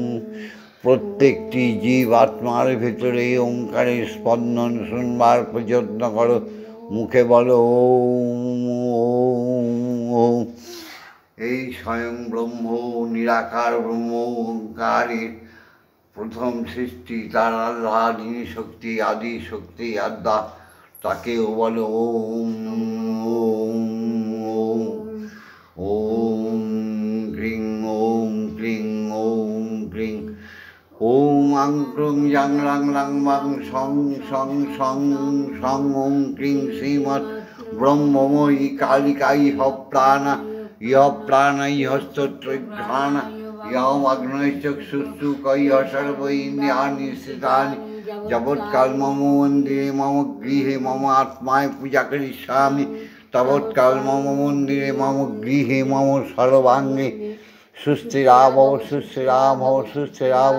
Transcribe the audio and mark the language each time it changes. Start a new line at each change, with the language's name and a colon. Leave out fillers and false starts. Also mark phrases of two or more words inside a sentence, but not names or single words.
Bangla: প্রত্যেকটি জীব আত্মার ভেতরে ওঙ্কারের স্পন্দন শুনবার যত্ন করো, মুখে বলো ওম ওম ওম। এই স্বয়ং ব্রহ্ম, নিরাকার ব্রহ্ম ওঙ্কারের প্রথম সৃষ্টি, তার আহ্লাদিনী শক্তি, আদি শক্তি আদ্যা, তাকেও বলো ওম ওম ওম।
Sanskrit: ওম ক্রিং ওম ক্রিং ওম ক্রিং। ওম আং ক্রং জাং রাং লাং বাং সং সং সং সং ওম ক্রিং শ্রীমৎ ব্রহ্মময়ী কালিকাই হ প্রাণা ইহ প্রাণ ইহ স্তোত্রঘ্রাণ ইহম অগ্নৈচক্ষুষ্টুকৈঃ সর্ব ইন্দ্রিয়াণি স্থিতানি যাবৎকাল মম মন্দিরে মম গৃহে মম আত্মায় পূজা করিষ্যামি তাবৎকাল মম মন্দিরে মম গৃহে মম সর্বাঙ্গে সুস্থিরাভব সুস্থিরাভব সুস্থিরাভব।